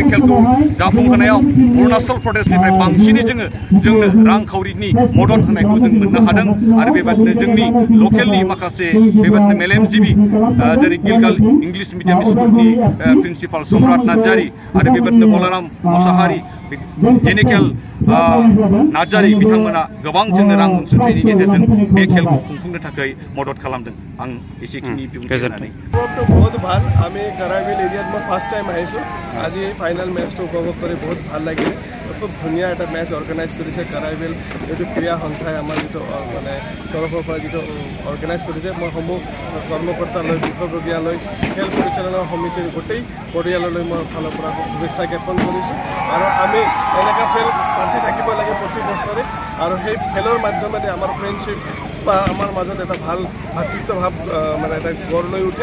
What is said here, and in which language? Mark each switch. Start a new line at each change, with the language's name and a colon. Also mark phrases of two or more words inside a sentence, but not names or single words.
Bodo: खेलखौ जाफुंहोनायाव अरुणाचल प्रदेशनिफ्राय बांसिनै जोंनो रांखावरिनि मदद होनायखौ जों मोननो हादों आरो बेबादिनो जोंनि लकेलनि माखासे बेबादिनो मेलेमजिबि जेरै गिलगाल इंलिश मिडियाम स्कुलनि प्रिन्सिपाल सम्राट नार्जारी आरो बेबादिनो बलाराम मुसाहारि जेनेकेल नार्जारी बिथांमोना गोबां जोंनो रां अनसुंथाइनि गेजेरजों बे खेलखौ खुंफुंनो थाखाय मदद खालामदों। आं एसेखिनि बिबुंथि होनानै
Assamese: बहुत ভাল। আমি কাৰাইবেল এৰিয়াত মই
English: first time
Assamese: আহিছোঁ। আজি
English: final match
Assamese: উপভোগ কৰি বহুত ভাল লাগিল। খুব ধুনীয়া এটা
English: match organize
Assamese: কৰিছে কাৰাইবেল যিটো ক্ৰীড়া সংস্থাই আমাৰ যিটো মানে তৰফৰ পৰা যিটো অৰ্গেনাইজ কৰিছে। মই সমূহ কৰ্মকৰ্তালৈ বিষয়ববীয়ালৈ খেল পৰিচালনা সমিতিৰ গোটেই পৰিয়াললৈ মই ফালৰ পৰা শুভেচ্ছা জ্ঞাপন কৰিছোঁ আৰু আমি এনেকুৱা খেল পাতি থাকিব লাগে প্ৰতি বছৰে আৰু সেই খেলৰ মাধ্যমেৰে আমাৰ ফ্ৰেণ্ডশ্বিপ বা আমাৰ মাজত এটা ভাল ভাতৃত্বভাৱ মানে এটা গঢ় লৈ উঠে।